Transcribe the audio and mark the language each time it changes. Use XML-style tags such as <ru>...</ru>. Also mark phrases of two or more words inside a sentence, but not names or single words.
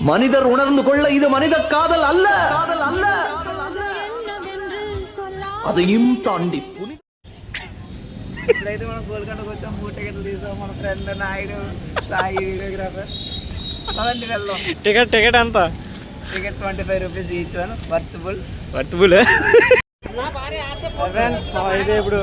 <ta>மனிதர் உணர்ந்து கொள்ள இது மனித காதல் அல்ல, அதையும் தாண்டி</ta> <te>ఇప్పుడైతే మనం గోల్కొండకు వచ్చాం. 3 టికెట్లు తీసాం. మన ఫ్రెండ్ నాయుడు సాయి వీడియోగ్రాఫర్. అదండి వెళ్దాం. టికెట్ ఎంత?</te> <en>Ticket 25 rupees each one. Worthable</en> <te>అయితే ఇప్పుడు</te>